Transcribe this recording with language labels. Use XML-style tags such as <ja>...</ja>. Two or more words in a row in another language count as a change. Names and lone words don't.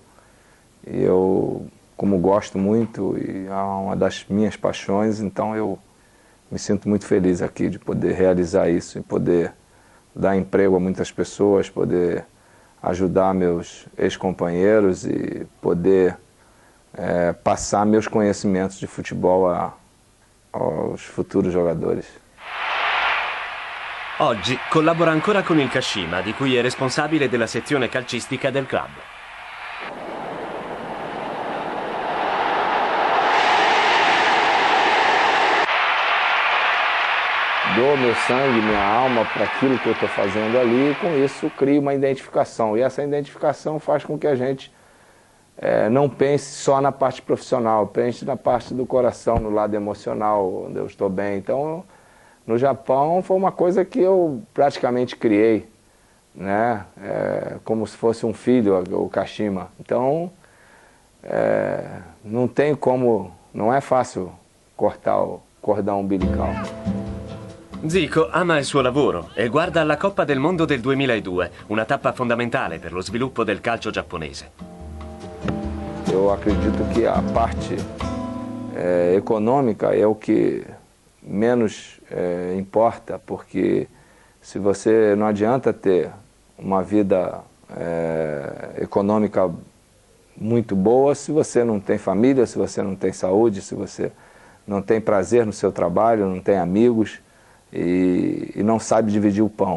<pt>E eu, como gosto muito, e é uma das minhas paixões, então eu me sinto muito feliz aqui de poder realizar isso e poder dar emprego a muitas pessoas, poder ajudar meus ex-companheiros e poder passar meus conhecimentos de futebol aos futuros jogadores.</pt> <it>Oggi collabora ancora con il Kashima, di cui è responsabile della sezione calcistica del club.</it> <pt>Dou meu sangue, minha alma para aquilo que eu estou fazendo ali e com isso crio uma identificação. E essa identificação faz com que a gente não pense só na parte profissional, pense na parte do coração, no lado emocional, onde eu estou bem. Então, no Japão foi uma coisa que eu praticamente criei, né? Como se fosse um filho, o Kashima. Então, não tem como, não é fácil cortar o cordão umbilical.</pt> <it>Zico ama il suo lavoro e guarda alla Coppa del Mondo del 2002, una tappa fondamentale per lo sviluppo del calcio giapponese.</it> <pt>Eu acredito que a parte econômica é o que menos importa, porque se você não adianta ter uma vida econômica muito boa se você não tem família, se você não tem saúde, se você não tem prazer no seu trabalho, não tem amigos e não sabe dividir o pão.</pt>